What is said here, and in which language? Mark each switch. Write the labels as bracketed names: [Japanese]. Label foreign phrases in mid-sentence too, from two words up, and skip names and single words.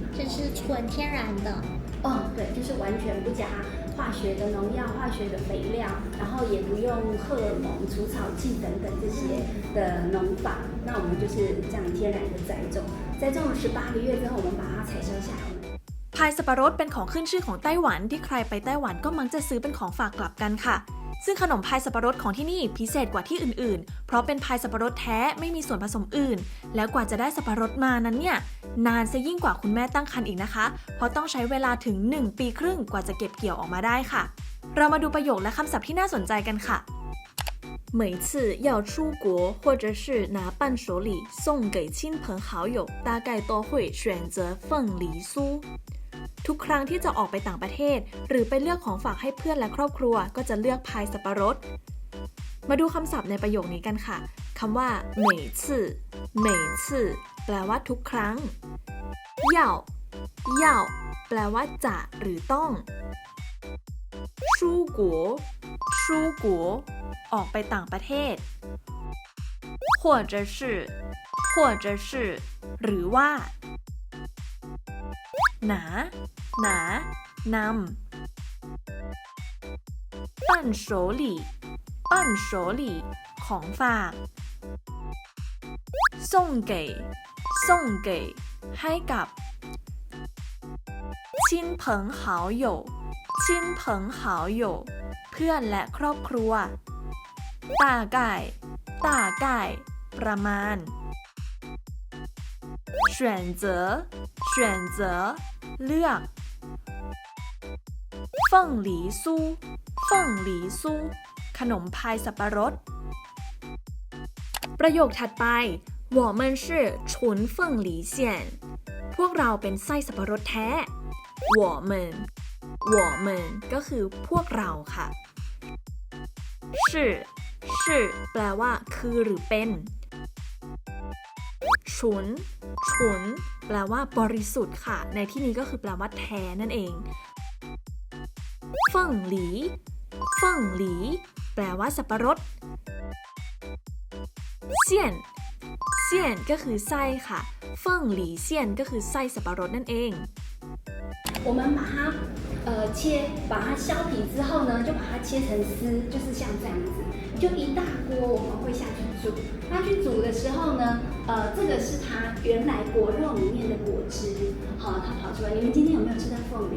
[Chinese] 就是纯天然的。哦，对，就是完全不加化学的农药、化学的肥料，然后也不用荷尔蒙、除草剂等等这些的农法。那我们就是这样天然的栽种，栽种了18个月之后，我们把它采收下来。 [Thai] พายสับปะรดเป็นของขึ้นชื่อของไต้หวันที่ใครไปไต้หวันก็มักจะซื้อเป็นของฝากกลับกันค่ะซึ่งขนมพายสับปะรดของที่นี่พิเศษกว่าที่อื่นๆเพราะเป็นพายสับปะรดแท้ไม่มีส่วนผสมอื่นแล้วกว่าจะ ได้สับปะรดมานั้นเนี่ยนานซะยิ่งกว่าคุณแม่ตั้งครรภ์อีกนะคะเพราะต้องใช้เวลาถึง1 ปีครึ่งกว่าจะเก็บเกี่ยวออกมาได้ค่ะเรามาดูประโยคและคำศัพท์ที่น่าสน ใจกันค่ะ [Chinese] 每次要出国或者是拿伴手礼送给亲朋好友大概都会选择凤梨酥 [Thai] ทุกครั้งที่จะออกไปต่างประเทศหรือไปเลือกของ ฝากให้เพื่อนและครอบครัวก็จะเลือกพายสับปะรดมาดูคำศัพท์ในประโยคนี้กันค่ะคำว่า [Chinese] 每次每次 [Thai] แปลว่าทุกครั้ง [Chinese] 要要 [Thai] แปลว่าจะหรือต้อง [Chinese] 出国出国 [Thai] ออกไปต่างประเทศ [Chinese] 或者是或者是 [Thai] หรือว่า หนานำ [Chinese] 伴手礼伴手礼 [Thai] ของฝาก [Chinese] 送给送给 [Thai] ให้กับ [Chinese] 亲朋好友亲朋好友 [Thai] เพื่อนและครอบครัว [Chinese] 大概大概 [Thai] ประมาณ [Chinese] 选择选择 [Thai] เลือก [Chinese] 凤梨酥凤梨酥 [Thai] ขนมพายสับปะรดประโยคถัดไป [Chinese] 我们是纯凤梨馅 [Thai] พวกเราเป็นไส้สับปะรดแท้我们ก็คือพวกเราค่ะ 是แปลว่าคือหรือเป็นฉุนแปลว่าบริสุทธิ์ค่ะในที่นี้ก็คือแปลว่าแท้นั่นเองเฟิ่งหลีแปลว่าสับปะรดเซี่ยนก็คือไส้ค่ะ [Chinese] 凤梨馅 [Thai] ก็คือไส้สับปะรดนั่นเอง [Chinese] 我们把它把它削皮之后呢，就把它切成丝，就是像这样子，就一大锅我们会下去煮。那去煮的时候呢，这个是它原来果肉里面的果汁，好，它跑出来。你们今天有没有吃到凤梨？